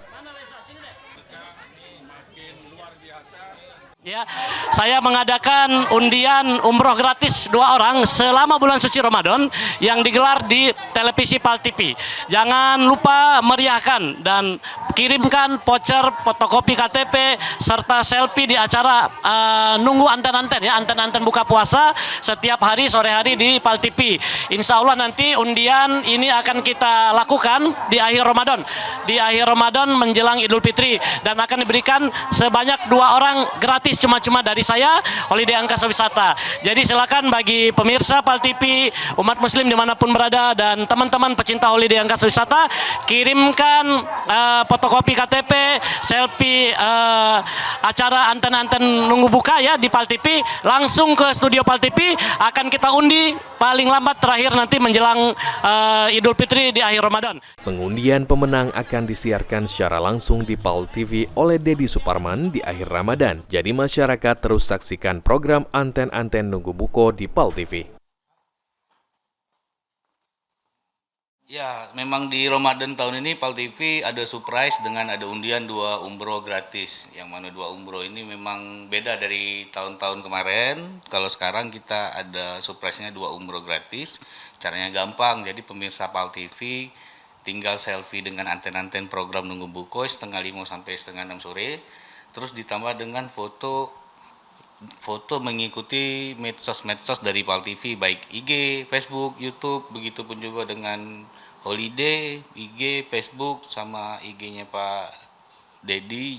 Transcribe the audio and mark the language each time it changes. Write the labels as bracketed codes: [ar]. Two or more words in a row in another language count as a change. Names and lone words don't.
[id] Ya, saya mengadakan undian umroh gratis 2 orang selama bulan suci Ramadan yang digelar di televisi PAL TV. Jangan lupa meriahkan dan kirimkan voucher fotokopi KTP serta selfie di acara nunggu anten-anten ya, anten-anten buka puasa setiap hari sore hari di PAL TV. [ar] Insya Allah [id] nanti undian ini akan kita lakukan di akhir Ramadan. Di akhir Ramadan menjelang Idul Fitri dan akan diberikan sebanyak 2 orang gratis cuma-cuma dari saya, Holiday Angkasa Wisata. Jadi silakan bagi pemirsa PAL TV, umat muslim dimanapun berada dan teman-teman pecinta Holiday Angkasa Wisata, kirimkan fotokopi KTP, selfie acara anten-anten nunggu buka ya di PAL TV, langsung ke studio PAL TV, akan kita undi paling lambat terakhir nanti menjelang Idul Fitri di akhir Ramadan. Pengundian pemenang akan disiarkan secara langsung di PAL TV oleh Deddy Suparman di akhir Ramadan. Jadi masyarakat terus saksikan program Anten-Anten Nunggu Buko di PAL TV. Ya, memang di Ramadan tahun ini PAL TV ada surprise dengan ada undian 2 umroh gratis. Yang mana 2 umroh ini memang beda dari tahun-tahun kemarin. Kalau sekarang kita ada surprise-nya 2 umroh gratis. Caranya gampang, jadi pemirsa PAL TV tinggal selfie dengan anten-anten program Nunggu Buko setengah 5 sampai setengah 6 sore. Terus ditambah dengan foto mengikuti medsos-medsos dari PAL TV, baik IG, Facebook, YouTube, begitupun juga dengan Holiday, IG, Facebook, sama IG-nya Pak Deddy.